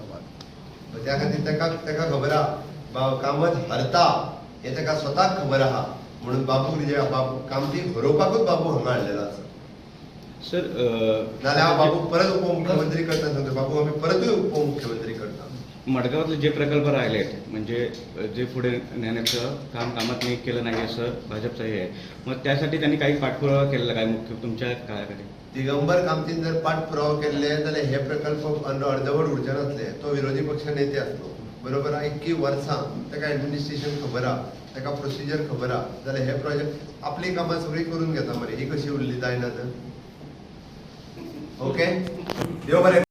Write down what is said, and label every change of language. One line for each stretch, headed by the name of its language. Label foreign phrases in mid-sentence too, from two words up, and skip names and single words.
Konkani: त्या खातीर ताका खबर आहा कामत हरता हें ताका स्वताक खबर आहा. म्हणून बाबू कामतीक हरोवपाकूच बाबू हांगा हाडलेलो आसा. सर नाल्यार हांव बाबूक परत उपमुख्यमंत्री करता सांगता. बाबूक आमी परतूय उपमुख्यमंत्री करता.
Marathi: मडगावातले जे प्रकल्प राहिलेत म्हणजे जे पुढे नेण्याचं काम कामात नाही केलं नाही असं भाजपचं हे आहे. मग त्यासाठी त्यांनी काही पाठपुरावा केलेला काय मुख्य तुमच्या काळाकडे?
Konkani: दिगंबर कामतीन जर पाठपुरावो केल्ले जाल्यार हे प्रकल्प अर्दवट उरचे नासले. तो विरोधी पक्ष नेते आसलो बरोबर. इतकी वर्सां ताका एडमिनिस्ट्रेशन खबर आहा ताका प्रोसिजर खबर आहा जाल्यार हे प्रोजेक्ट आपली कामां सगळी करून घेता मरे ही कशी उरली जायना तर ओके देव बरें